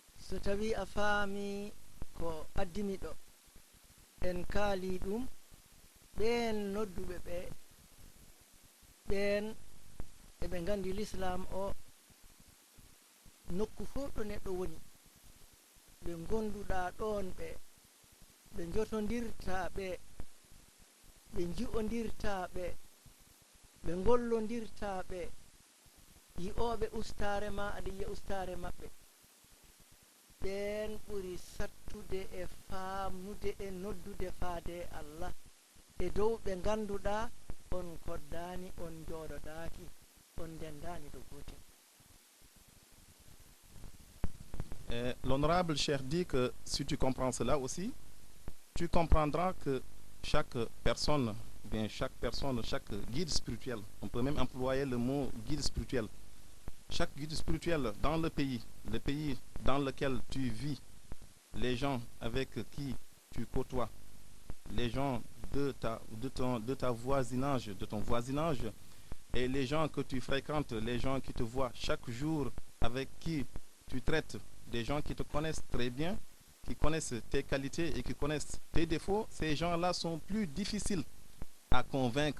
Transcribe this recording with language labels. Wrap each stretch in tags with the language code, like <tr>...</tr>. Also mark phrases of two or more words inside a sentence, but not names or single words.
<ff>so tawi a faami ko addimi ɗo en kaali ɗum ɓen nodduɓe ɓe ɓen eɓe gandi l'islam o nokku fof ɗo neɗɗo woni ɓe gonduɗa ɗon ɓe jotondirta ɓe ji'ondirta ɓe gollondirta ɓe yi'oɓe ustare ma aɗa yiya ustare maɓɓe ɓen ɓuri sattude e famnude e noddude faade Allah e dow ɓe ganduɗa on koddani on jooɗodaki on dendani ɗo gotel.</ff> <fr>L'honorable Cheikh dit que si tu comprends cela aussi, tu comprendras que chaque personne, chaque guide spirituel, on peut même employer le mot guide spirituel, chaque guide spirituel dans le pays dans lequel tu vis, les gens avec qui tu côtoies, les gens de ton voisinage, et les gens que tu fréquentes, les gens qui te voient chaque jour, avec qui tu traites, des gens qui te connaissent très bien, qui connaissent tes qualités et qui connaissent tes défauts, ces gens-là sont plus difficiles à convaincre.</fr>